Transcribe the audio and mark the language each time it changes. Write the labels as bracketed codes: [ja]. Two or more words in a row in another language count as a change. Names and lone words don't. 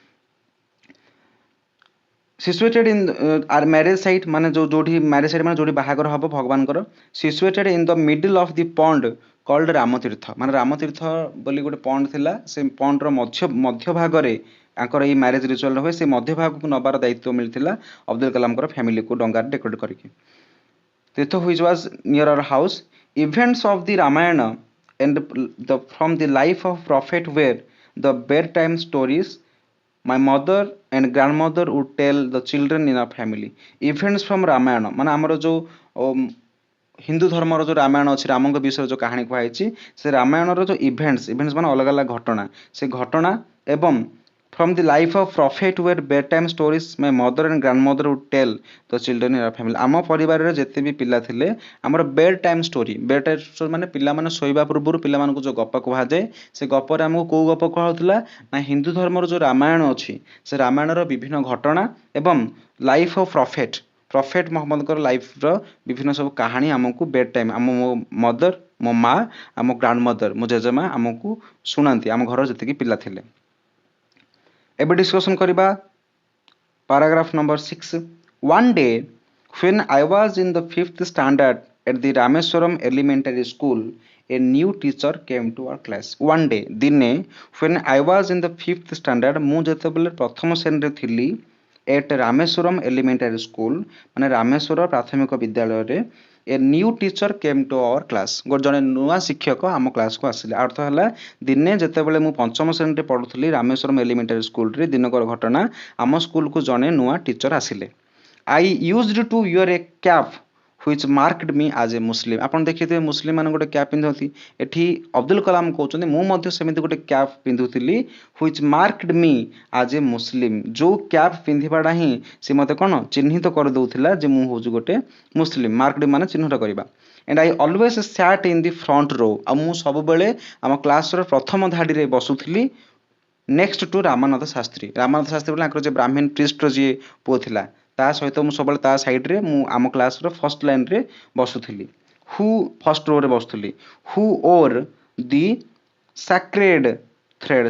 [en] situated in marriage site [or] ମାନେ ଯୋଉଠି [en] marriage site [or] ମାନେ ଯୋଉଠି ବାହାଘର ହବ ଭଗବାନଙ୍କର, [en] situated in the middle of the pond called Ramatirtha. [or] ମାନେ ରାମତୀର୍ଥ ବୋଲି ଗୋଟେ ପଣ୍ଡ ଥିଲା, ସେ ପଣ୍ଡର ମଧ୍ୟ ଭାଗରେ ତାଙ୍କର ଏଇ [en] marriage ritual [or] ହୁଏ। ସେ ମଧ୍ୟ ଭାଗକୁ ନବାର ଦାୟିତ୍ୱ ମିଳିଥିଲା ଅବଦୁଲ କଲାମଙ୍କର ଫ୍ୟାମିଲିକୁ ଡଙ୍ଗାରେ ଡେକୋରେଟ୍ କରିକି। [en] ତୀର୍ଥ which was near our house, events of the Ramayana and from the life of prophet were the bedtime stories my mother and grandmother would tell the children in our family। Events from Ramayana [or] ମାନେ ଆମର ଯୋଉ ହିନ୍ଦୁ ଧର୍ମର ଯୋଉ ରାମାୟଣ ଅଛି, ରାମଙ୍କ ବିଷୟରେ ଯୋଉ କାହାଣୀ କୁହାଯାଇଛି, ସେ ରାମାୟଣର ଯୋଉ ଇଭେଣ୍ଟସ୍ ମାନେ ଅଲଗା ଅଲଗା ଘଟଣା, ସେ ଘଟଣା ଏବଂ [en] from the life of prophet were bedtime stories my mother and grandmother would tell the children in our family। [or] ଆମ ପରିବାରରେ ଯେତେ ବି ପିଲା ଥିଲେ ଆମର [en] bed time story [or] ମାନେ ପିଲାମାନେ ଶୋଇବା ପୂର୍ବରୁ ପିଲାମାନଙ୍କୁ ଯୋଉ ଗପ କୁହାଯାଏ, ସେ ଗପରେ ଆମକୁ କୋଉ ଗପ କୁହାଯାଉଥିଲା ନା ହିନ୍ଦୁ ଧର୍ମର ଯୋଉ ରାମାୟଣ ଅଛି ସେ ରାମାୟଣର ବିଭିନ୍ନ ଘଟଣା ଏବଂ [en] life of prophet [or] ମହମ୍ମଦଙ୍କର ଲାଇଫ୍ର ବିଭିନ୍ନ ସବୁ କାହାଣୀ ଆମକୁ [en] bed time [or] ମୋ ମଦର, ମୋ ମା, ଆମ [en] grand mother, [or] ମୋ ଜେଜେମା ଆମକୁ ଶୁଣାନ୍ତି ଆମ ଘରର ଯେତିକି ପିଲା ଥିଲେ। ଏବେ ଡିସ୍କସନ କରିବା [en] paragraph number 6। One day when I was in the 5th standard at the Rameswaram Elementary School, a new teacher came to our class। One day ଦିନେ when I was in the 5th standard, [or] ମୁଁ ଯେତେବେଳେ ପ୍ରଥମ ଶ୍ରେଣୀରେ ଥିଲି [en] at Rameswaram Elementary School [or] ମାନେ ରାମେଶ୍ୱର ପ୍ରାଥମିକ ବିଦ୍ୟାଳୟରେ, [en] a new teacher came to our class। [or] ଜଣେ ନୂଆ ଶିକ୍ଷକ ଆମ କ୍ଲାସକୁ ଆସିଲେ। ଅର୍ଥ ହେଲା ଦିନେ ଯେତେବେଳେ ମୁଁ ପଞ୍ଚମ ଶ୍ରେଣୀରେ ପଢୁଥିଲି ରାମେଶ୍ୱରମ ଏଲିମେଣ୍ଟାରୀ ସ୍କୁଲରେ, ଦିନକର ଘଟଣା, ଆମ ସ୍କୁଲକୁ ଜଣେ ନୂଆ ଟିଚର ଆସିଲେ। [en] I used to wear a cap which marked me as a Muslim। [or] ଆପଣ ଦେଖିଥିବେ ମୁସଲିମ ମାନେ ଗୋଟେ କ୍ୟାପ୍ ପିନ୍ଧନ୍ତି, ଏଠି ଅବଦୁଲ କଲାମ କହୁଛନ୍ତି ମୁଁ ମଧ୍ୟ ସେମିତି ଗୋଟେ କ୍ୟାପ୍ ପିନ୍ଧୁଥିଲି [en] which marked me as a Muslim। [or] ଯୋଉ କ୍ୟାପ୍ ପିନ୍ଧିବାଟା ହିଁ ସେ ମୋତେ କ'ଣ ଚିହ୍ନିତ କରିଦେଉଥିଲା ଯେ ମୁଁ ହେଉଛି ଗୋଟେ ମୁସଲିମ। ମାର୍କଡ ମାନେ ଚିହ୍ନଟ କରିବା। [en] and I always sat in the front row। [or] ଆଉ ମୁଁ ସବୁବେଳେ ଆମ କ୍ଲାସର ପ୍ରଥମ ଧାଡ଼ିରେ ବସୁଥିଲି [en] next to [or] ରାମାନନ୍ଦ ଶାସ୍ତ୍ରୀ। ରାମାନନ୍ଦ ଶାସ୍ତ୍ରୀ ବୋଲି ତାଙ୍କର ଯେ ବ୍ରାହ୍ମଣ ପ୍ରିଷ୍ଟର ଯିଏ ପୁଅ ଥିଲା, ତା ସହିତ ମୁଁ ସବୁବେଳେ ତା ସାଇଡ଼ରେ ମୁଁ ଆମ କ୍ଲାସ୍ର [en] first line [or] ବସୁଥିଲି। [en] who first row ବସୁଥିଲି। who wore the sacred thread.